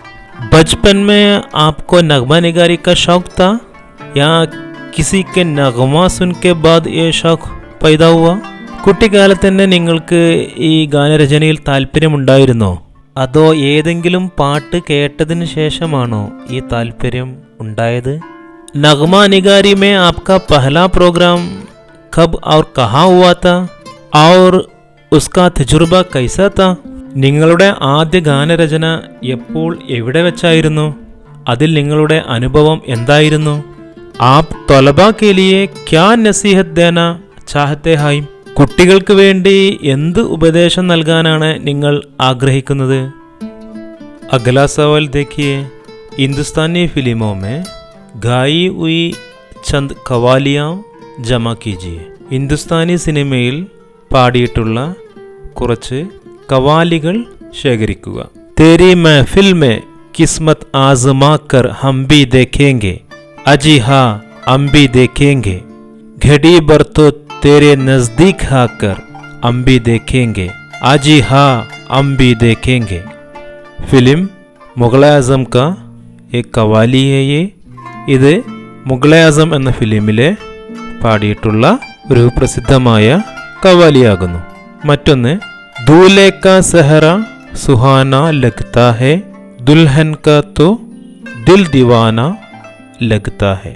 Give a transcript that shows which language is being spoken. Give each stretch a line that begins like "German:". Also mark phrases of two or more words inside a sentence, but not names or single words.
Urdu: بچپن میں آپ کو نغمہ نگاری کا شوق تھا یا کسی کے نغمہ سن کے بعد یہ شوق پیدا ہوا.
Malayalam: കുട്ടിക്കാലത്ത് തന്നെ നിങ്ങൾക്ക് ഈ ഗാനരചനയിൽ താല്പര്യമുണ്ടായിരുന്നോ? അതോ ഏതെങ്കിലും പാട്ട് കേട്ടതിന് ശേഷമാണോ ഈ താല്പര്യം ഉണ്ടായത്?
Urdu: نغمہ نگاری میں آپ کا پہلا پروگرام کب اور کہاں ہوا تھا اور اس کا تجربہ کیسا تھا?
Malayalam: നിങ്ങളുടെ ആദ്യ ഗാനരചന എപ്പോൾ എവിടെ വെച്ചായിരുന്നു? അതിൽ നിങ്ങളുടെ അനുഭവം എന്തായിരുന്നു?
Urdu: آپ طلبہ کے لیے کیا نصیحت دینا چاہتے ہیں.
Malayalam: കുട്ടികൾക്ക് വേണ്ടി എന്ത് ഉപദേശം നൽകാനാണ് നിങ്ങൾ ആഗ്രഹിക്കുന്നത്?
Urdu: اگلا سوال دیکھیے. ہندوستانی فلموں میں گائی ہوئی چند قوالیاں جمع کیجیے.
Malayalam: ഹിന്ദുസ്ഥാനി സിനിമയിൽ പാടിയിട്ടുള്ള കുറച്ച് കവാലികൾ ശേഖരിക്കുക.
Urdu: تیری محفل میں قسمت آزما کر ہم بھی دیکھیں گے. اجی ہاں ہم بھی دیکھیں گے. گھڑی بھر تو تیرے نزدیک آ کر ہم بھی دیکھیں گے. اجی ہاں ہم بھی دیکھیں گے۔ فلم മുഗൾ ആസം کا ایک قوالی ہے یہ.
Malayalam: ഇത് മുഗൾ ആസം എന്ന ഫിലിമിലെ പാടിയിട്ടുള്ള ഒരു പ്രസിദ്ധമായ കവാലിയാകുന്നു.
Urdu: മറ്റൊന്ന് دولہے کا سہرا سہانا لگتا ہے دلہن کا تو دل دیوانہ لگتا ہے.